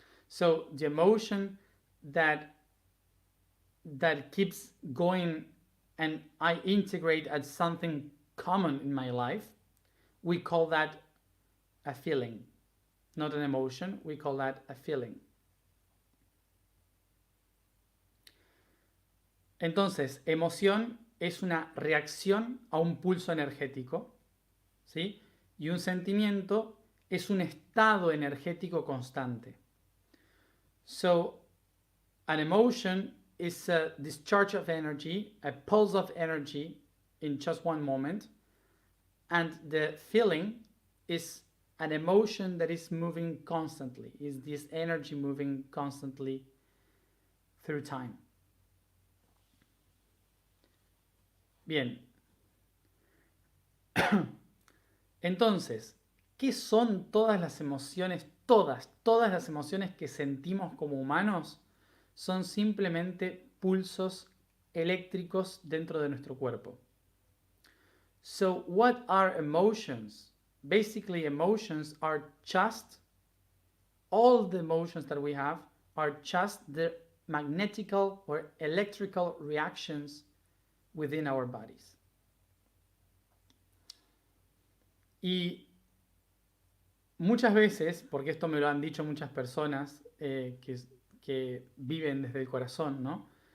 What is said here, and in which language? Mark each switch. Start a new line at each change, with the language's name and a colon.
English: So the emotion that keeps going and I integrate as something common in my life, we call that a feeling. Not an emotion, we call that a feeling.
Spanish: Entonces, emoción es una reacción a un pulso energético, ¿sí? Y un sentimiento es un estado energético constante.
English: So, an emotion is a discharge of energy, a pulse of energy in just one moment, and the feeling is an emotion that is moving constantly, is this energy moving constantly through time.
Spanish: Bien. Entonces, ¿qué son todas las emociones? Todas las emociones que sentimos como humanos son simplemente pulsos eléctricos dentro de nuestro cuerpo.
English: So, what are emotions? Basically, emotions are just, all the emotions that we have are just the magnetical or electrical reactions within our bodies.
Spanish: Y muchas veces, porque esto me lo han dicho muchas personas que viven desde el corazón, ¿no?